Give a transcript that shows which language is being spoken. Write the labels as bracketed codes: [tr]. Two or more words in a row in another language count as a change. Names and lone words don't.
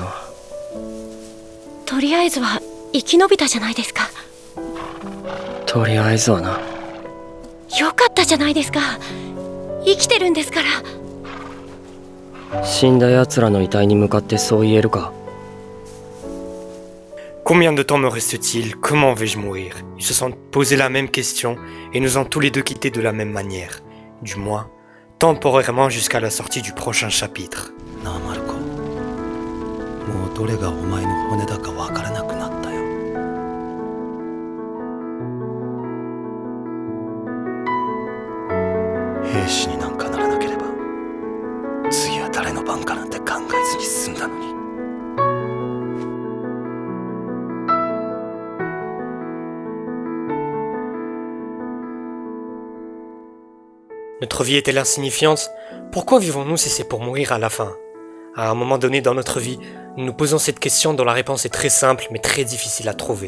[ja] とりあえずは生き延びたじゃないですか。とりあえずはな。よかったじゃないですか。生きてるんですから。死んだ奴らの遺体に向かってそう言えるか。 [fr] Combien de temps me reste-t-il? Comment vais-je mourir? Ils se sont posé la même question et nous ont tous les deux quittés de la même manière. Du moins, temporairement jusqu'à la sortie du prochain chapitre. [ja] なあマルコ、もうどれがお前の骨だかわからなくなったよ。兵士になんかならなければ、次は誰の番かなんて考えずに済んだのに。 [fr] Notre vie est-elle insignifiante? Pourquoi vivons-nous si c'est pour mourir à la fin? À un moment donné dans notre vie, nous nous posons cette question dont la réponse est très simple mais très difficile à trouver.